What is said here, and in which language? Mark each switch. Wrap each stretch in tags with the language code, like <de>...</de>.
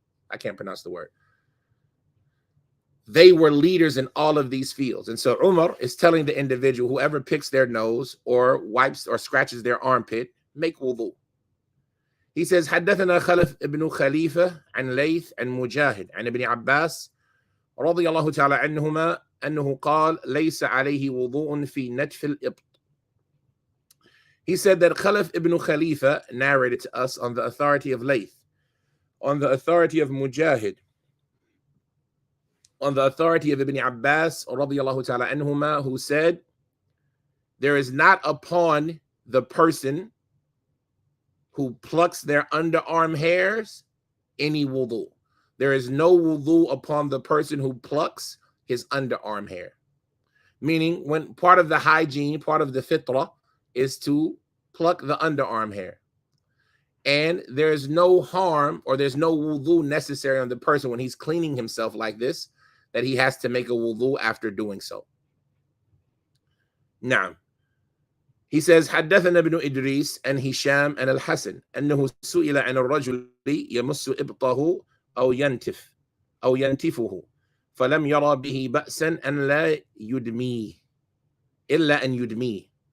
<en>I can't pronounce the word. They were leaders in all of these fields. And so Umar is telling the individual, whoever picks their nose or wipes or scratches their armpit, make wudu. He says,</en> <ar>حدثنا خلف ابن خليفة عن ليث عن مجاهد عن ابن عباس رضي الله تعالى عنهما أنه قال ليس عليه وضوء في نتف الإبط.</ar> <en>He said that Khalaf ibn Khalifa narrated to us on the authority of Layth, on the authority of Mujahid, on the authority of Ibn Abbas radiyallahu ta'ala anhuma, who said, there is not upon the person who plucks their underarm hairs any wudu. There is no wudu upon the person who plucks his underarm hair. Meaning, when part of the hygiene, part of the fitrah is to pluck the underarm hair. And there's no harm or there's no wudu necessary on the person when he's cleaning himself like this, that he has to make a wudu after doing so. Now, he says,</en> <ar>حدثنا ابن إدريس عن هشام عن الحسن أنه سئل عن الرجل يمس إبطه أو ينتفه فلم يرى به بأسا أن لا يدميه إلا أن يدميه.</ar>